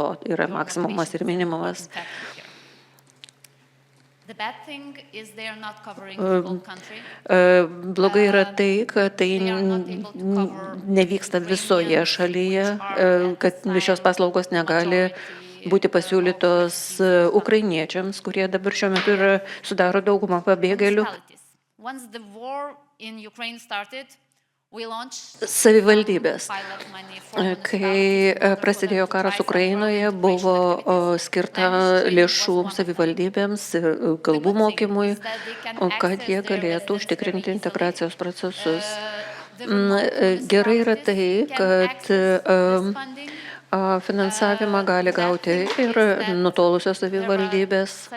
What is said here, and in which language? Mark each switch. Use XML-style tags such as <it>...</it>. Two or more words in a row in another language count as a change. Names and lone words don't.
<lt>Yra maksimumas ir minimumas. Blogai yra tai, kad tai nevyksta visoje šalyje, kad šios paslaugos negali būti pasiūlytos ukrainiečiams, kurie dabar šiuo metu sudaro daugumą pabėgėlių.</lt> <en>Once the war in Ukraine started, we launched</en> <lt>Savivaldybės.</lt> <en>pilot money for</en> <lt>Kai prasidėjo karas Ukrainoje, buvo skirta lėšų savivaldybėms kalbų mokymui, kad jie galėtų užtikrinti integracijos procesus. Gerai yra tai, kad finansavimą gali gauti ir nutolusios savivaldybės.</lt>